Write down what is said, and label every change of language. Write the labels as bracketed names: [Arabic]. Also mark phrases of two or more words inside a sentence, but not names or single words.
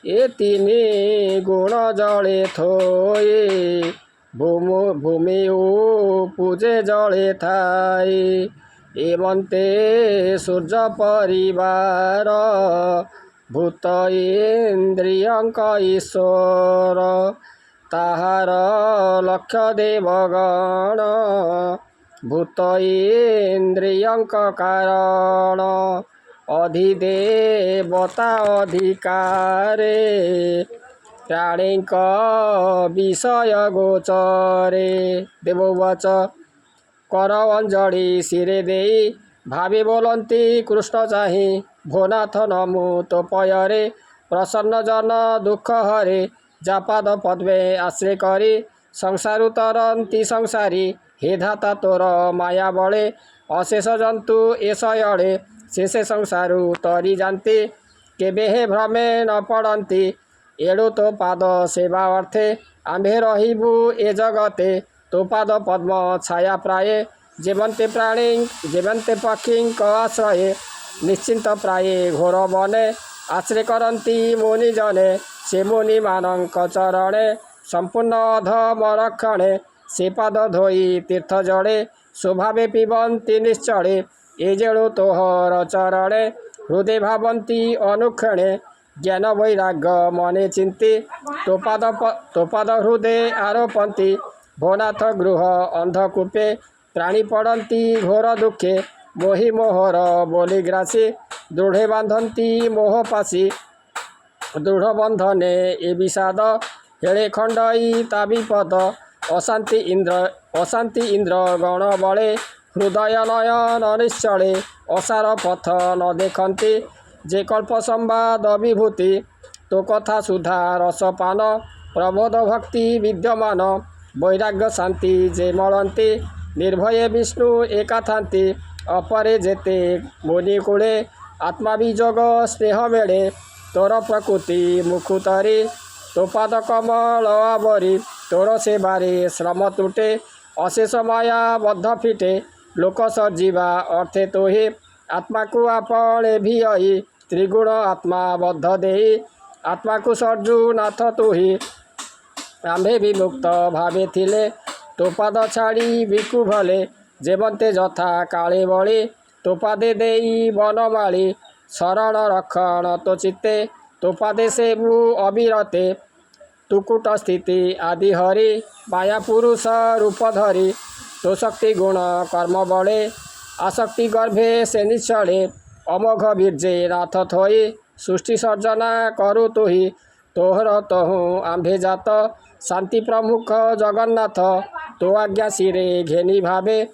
[Odia] ଏ ତିନି ଗୁଣ ଜଳେ ଥୋଏ ଭୂମି ପୂଜେ ଜଳେ ଥାଏ ଏମନ୍ତେ ସୂର୍ଯ୍ୟ ପରିବାର ଭୂତ ଇନ୍ଦ୍ରିୟଙ୍କ ଈଶ୍ୱର ତାହାର ଲକ୍ଷ୍ୟ ଦେବଗଣ ଭୂତ ଇନ୍ଦ୍ରିୟଙ୍କ କାରଣ ଅଧିଦେବତା ଅଧିକାରେ ପ୍ରାଣିକ ବିଷୟ ଗୋଚରେ ଦେବୋବାଚ କର ଅଞ୍ଜଳି ଶିରେ ଦେଇ ଭାବି ବୋଲତି କୃଷ୍ଣ ଚାହିଁ ଭୋନାଥ ନମୁ ତୋ ପୟରେ ପ୍ରସନ୍ନ ଜନ ଦୁଃଖ ହରେ ଯାପାଦ ପଦ୍ମେ ଆଶ୍ରୟ କରି ସଂସାରୁ ତରନ୍ତି ସଂସାରୀ ହେ ଧାତା ତୋର ମାୟା ବଳେ ଅଶେଷ ଜନ୍ତୁ ଏଶୟଲେ ଶେଷେ ସଂସାରୁ ତରି ଜାଣତି କେବେ ହେ ଭ୍ରମେ ନ ପଡ଼ତି ଏଡ଼ୋ ତୋ ପାଦ ସେବା ଅର୍ଥେ ଆମ୍ଭେ ରହିବୁ ଏ ଜଗତେ ତୋ ପାଦ ପଦ୍ମ ଛାୟା ପ୍ରାୟେ ଯେବନ୍ତେ ପ୍ରାଣୀ ଯେବନ୍ତେ ପକ୍ଷୀ ଆଶ୍ରୟେ ନିଶ୍ଚିନ୍ତ ପ୍ରାୟେ ଘୋର ବନେ ଆଶ୍ରୟ କରତି ମୁନି ଜନେ ସେ ମୁନି ମାନକ ଚରଣେ ସମ୍ପୂର୍ଣ୍ଣ ଅଧମ ରକ୍ଷଣେ ସେ ପାଦ ଧୋଇ ତୀର୍ଥ ଜଡ଼େ ସ୍ୱଭାବେ ପିବନ୍ତି ନିଶ୍ଚଳେ ଏ ଯେଣୁ ତୋହର ଚରଣେ ହୃଦୟ ଭାବନ୍ତି ଅନୁକ୍ଷଣେ ଜ୍ଞାନ ବୈରାଗ୍ୟ ମନେ ଚିନ୍ତି ତୋପାଦ ହୃଦୟ ଆରୋପନ୍ତି ଭୋନାଥ ଗୃହ ଅନ୍ଧକୂପେ ପ୍ରାଣୀ ପଡ଼ତି ଘୋର ଦୁଖେ ମୋହି ମୋହର ବୋଲି ଗ୍ରାସି ଦୃଢ଼େ ବାନ୍ଧତି ମୋହ ପାଶି ଦୃଢ଼ ବନ୍ଧନେ ଏ ବିଷାଦ ହେଲେ ଖଣ୍ଡଇ ତା ବିପଦ ଅଶାନ୍ତି ଇନ୍ଦ୍ର ଗଣ ବଳେ ହୃଦୟ ନୟନ ନିଶ୍ଚଳେ ଅସାର ପଥ ନ ଦେଖତି ଯେ କଳ୍ପ ସମ୍ବାଦ ବିଭୂତି ତୋ କଥା ସୁଧା ରସପାନ ପ୍ରବୋଧ ଭକ୍ତି ବିଦ୍ୟମାନ ବୈରାଗ୍ୟ ଶାନ୍ତି ଯେ ମଳନ୍ତି ନିର୍ଭୟ ବିଷ୍ଣୁ ଏକା ଥାନ୍ତି ଅପରେ ଯେତେ ମୁନି କୂଳେ ଆତ୍ମା ବିଯୋଗ ସ୍ନେହ ମେଳେ ତୋର ପ୍ରକୃତି ମୁଖୁତରି ତୋ ପାଦ କମଳ ଆବରି ତୋର ସେବାରେ ଶ୍ରମ ତୁଟେ ଅଶେଷ ମାୟା ବଦ୍ଧ ଫିଟେ ଲୋକ ସଜୀବା ଅର୍ଥେ ତୋହି ଆତ୍ମା କୁ ଆପଣେ ଭିୟଇ ତ୍ରିଗୁଣ ଆତ୍ମା ବଦ୍ଧ ଦେଇ ଆତ୍ମା କୁ ସର୍ଜୁ ନାଥ ତୁହି ଆମ୍ଭେ ବିମୁକ୍ତ ଭାବେ ଥିଲେ ତୋ ପାଦ ଛାଡ଼ି ଭିକୁ ଭଲେ ଯେବନ୍ତେ ଯଥା କାଳେ ବଳି ତୋ ପାଦେ ଦେଇ ବନମାଳୀ ଶରଣ ରକ୍ଷଣ ତୋ ଚିତ୍ତେ ତୋ ପାଦେ ସେବୁ ଅବିରତେ ତୁକୁଟ ସ୍ଥିତି ଆଦି ହରି ମାୟା ପୁରୁଷ ରୂପ ଧରି ତୋ ଶକ୍ତି ଗୁଣ କର୍ମ ବଳେ ଆସକ୍ତି ଗର୍ଭେ ସେ ନିଶ୍ଚଳେ ଅମୋଘ ବୀର୍ଯ୍ୟେ ନାଥ ଥୋଇ ସୃଷ୍ଟି ସର୍ଜନା କରୁ ତୁହି ତୋହର ତହୁଁ ଆମ୍ଭେ ଜାତ ଶାନ୍ତି ପ୍ରମୁଖ ଜଗନ୍ନାଥ ତୋ ଆଜ୍ଞା ଶିରେ ଘେନି ଭାବେ